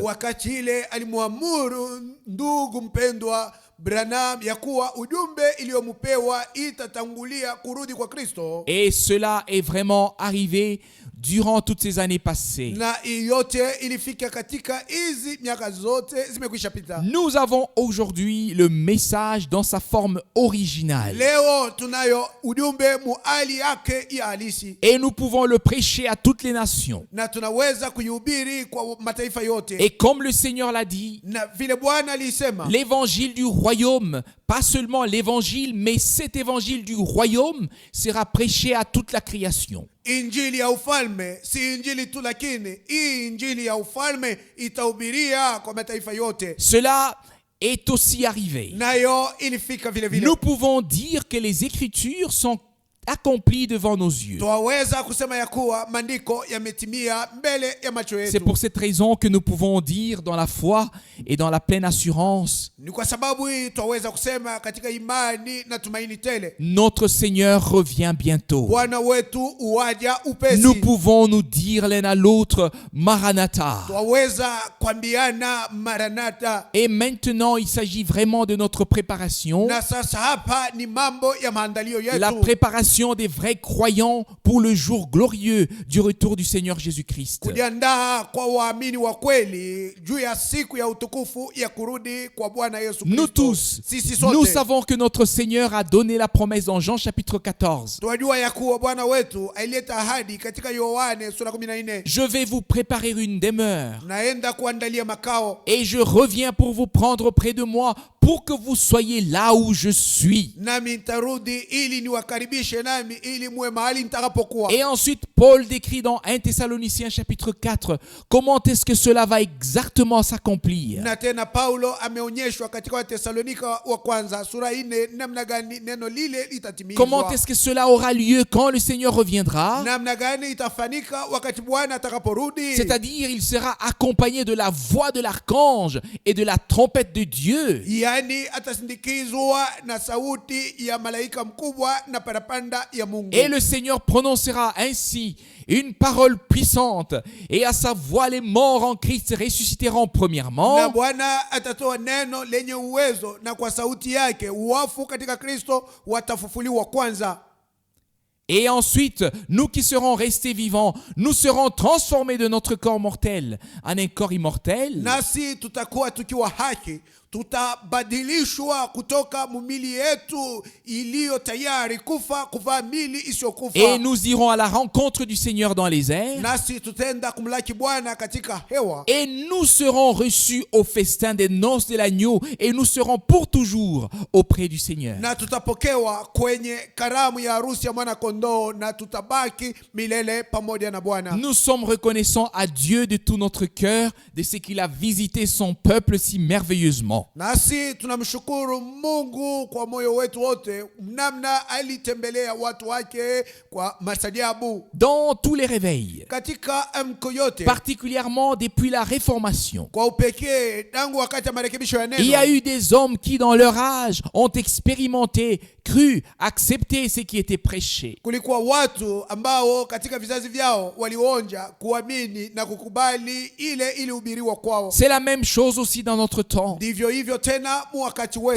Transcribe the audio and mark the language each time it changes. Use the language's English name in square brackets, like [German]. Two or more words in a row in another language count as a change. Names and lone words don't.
[Swahili] Wakati ile alimwamuru ndugu mpendwa Branham ya kuwa ujumbe iliyomupewa itatangulia kurudi kwa Kristo. [French] Et cela est vraiment arrivé durant toutes ces années passées. [Swahili] na hii yote ilifika katika hizi miaka zote zimekwisha pita. [French] Nous avons aujourd'hui le message dans sa forme originale. [Swahili] Leo tunayo ujumbe muali yake ya halisi, [French] Et nous pouvons le prêcher à toutes les nations. [Swahili] na tunaweza kuihubiri kwa mataifa yote. [French] Et comme le Seigneur l'a dit, [Swahili] Na vile Bwana alisema, [French] l'évangile du royaume, pas seulement l'évangile, mais cet évangile du royaume sera prêché à toute la création. [Swahili] injili ya ufalme si injili tu, lakini hii injili ya ufalme itahubiria kwa mataifa yote. [French] Cela est aussi arrivé. [Swahili] Nayo ilifika vile vile. [French] Nous pouvons dire que les Écritures sont accomplies devant nos yeux. [Swahili] Twaweza kusema ya kuwa maandiko yametimia mbele ya macho [French] C'est [Swahili] yetu. [French] pour cette raison que nous pouvons dire dans la foi et dans la pleine assurance, [Swahili] Ni kwa sababu hii twaweza kusema katika imani na tumaini tele, [French] notre Seigneur revient bientôt. [Swahili] Bwana wetu uwaja upesi. [French] Nous pouvons nous dire l'un à l'autre, [Swahili] Maranatha. Twaweza kuambiana Maranatha. [French] Et maintenant, il s'agit vraiment de notre préparation, [Swahili] Na sasa hapa ni mambo ya maandalio yetu. [French] la préparation des vrais croyants pour le jour glorieux du retour du Seigneur Jésus-Christ. [Swahili] Kujiandaa kwa waamini wa kweli juu ya siku ya utukufu ya kurudi kwa Bwana Yesu Kristo. [French] Nous tous, [Swahili] Sisi [French] nous [Swahili] sote [French] savons que notre Seigneur a donné la promesse dans Jean chapitre 14. [Swahili] tunajua ya kuwa Bwana wetu aileta ahadi katika Yohane sura 14, [French] Je vais vous préparer une demeure [Swahili] naenda kuandalia makao [French] et je reviens pour vous prendre près de moi pour que vous soyez là où je suis. [Swahili] nami nitarudi ili niwakaribishe nami ili muwe mahali nitakapokuwa. [French] Et ensuite, Paul décrit dans 1 Thessaloniciens chapitre 4 comment est-ce que cela va exactement s'accomplir. [Swahili] Na tena Paulo ameonyeshwa katika Watesalonika wa kwanza sura 4 namna gani neno lile litatimizwa. [French] Comment est-ce que cela aura lieu quand le Seigneur reviendra? [Swahili] Namna gani itafanyika wakati Bwana atakaporudi. [French] C'est-à-dire, il sera accompagné de la voix de l'archange et de la trompette de Dieu. [Swahili] Yani atasindikizwa na sauti ya malaika mkubwa na parapanda ya Mungu. [French] Et le Seigneur prononcera ainsi une parole puissante, et à sa voix les morts en Christ ressusciteront [Swahili] Na [French] premièrement, [Swahili] Bwana atatoa neno lenye uwezo, na kwa sauti yake wafu katika Kristo watafufuliwa kwanza. [French] et ensuite, nous qui serons restés vivants, nous serons transformés de notre corps mortel en un corps immortel, [Swahili] Nasi tutakuwa tukiwa haki, tutabadilishwa kutoka mumili yetu iliyo tayari kufa kuvaa mili isiyokufa. [French] et nous irons à la rencontre du Seigneur dans les airs, [Swahili] Nasi tutaenda kumlaki Bwana katika hewa. [French] et nous serons reçus au festin des noces de l'agneau, et nous serons pour toujours auprès du Seigneur. [Swahili] Na tutapokewa kwenye karamu ya harusi ya mwana kondoo, na tutabaki milele pamoja na Bwana. [French] Nous sommes reconnaissants à Dieu de tout notre cœur de ce qu'il a visité son peuple si merveilleusement. [Swahili] Nasi tunamshukuru Mungu kwa moyo wetu wote, namna alitembelea watu wake kwa masajabu [French] Dans tous les réveils, [Swahili] katika amko yote, [French] particulièrement depuis la Réformation, [Swahili] kwa upekee tangu wakati wa marekebisho ya [French] il y a [Swahili] neno. [French] eu des hommes qui, dans leur âge, ont expérimenté, cru, accepté ce qui était prêché. [Swahili] Kulikuwa watu ambao katika vizazi vyao walionja kuamini na kukubali ile ilihubiriwa kwao. [French] C'est la même chose aussi dans notre temps. [Swahili] Ndivyo hivyo tena mu wakati wetu.